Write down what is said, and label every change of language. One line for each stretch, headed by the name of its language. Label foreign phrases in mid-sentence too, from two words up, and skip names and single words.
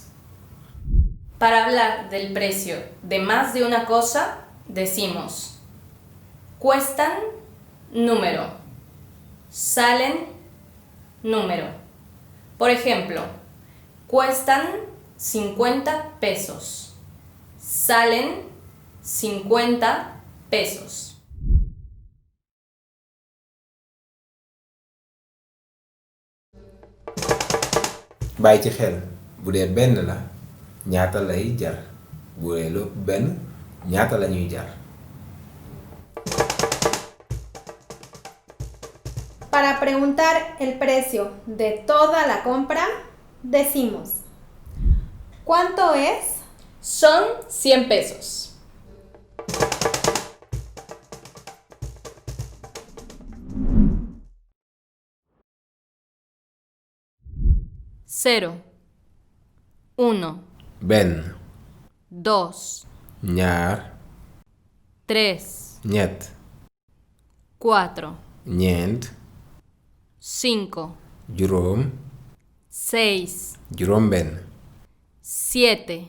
Spanish: Para hablar del precio de más de una cosa, decimos cuestan, número, salen, número. Por ejemplo, cuestan 50 pesos, salen 50 pesos.
Wolof: Bàyyi ci xel bu dee benn la ñaata lay jar bu dee lu benn ñaata lañuy jar.
Spanish: Para preguntar el precio de toda la compra, decimos: ¿cuánto es? Son 100 pesos. Cero, uno,
Wolof: benn,
Spanish: dos,
Wolof: ñaar,
Spanish: tres,
Wolof: ñett,
Spanish: cuatro,
Wolof: ñeent,
Spanish: cinco,
Wolof: juróom,
Spanish: seis,
Wolof: juróom benn,
Spanish: siete,